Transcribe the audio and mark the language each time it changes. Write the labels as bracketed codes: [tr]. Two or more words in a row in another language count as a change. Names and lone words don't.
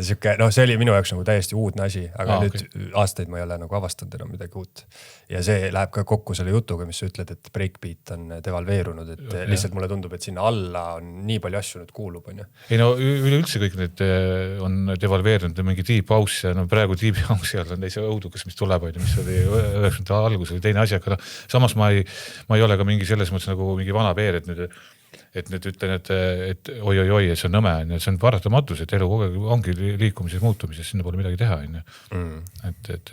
[et] See oli minu jaoks nagu täiesti uudne asi, aga nüüd aastaid ma ei ole nagu avastanud enam midagi uut. Ja see läheb ka kokku selle jutuga, mis sa ütled, et breakbeat on devalveerunud, et lihtsalt mulle tundub, et sinna alla on nii palju asju nüüd kuulub. Ei üleüldse kõik need on devalveerunud, mingi [en] deep house [et] ja praegu [en] deep house [et] all on teise õudukas, mis tuleb, mis oli 90. algus oli teine asi, aga samas ma ei ole ka mingi selles mõttes nagu mingi vana peer, et nüüd ütlen, et oi, et see on nõme, see on paratamatus, et elu kogu aeg ongi liikumises, muutumises, sinna pole midagi teha. Et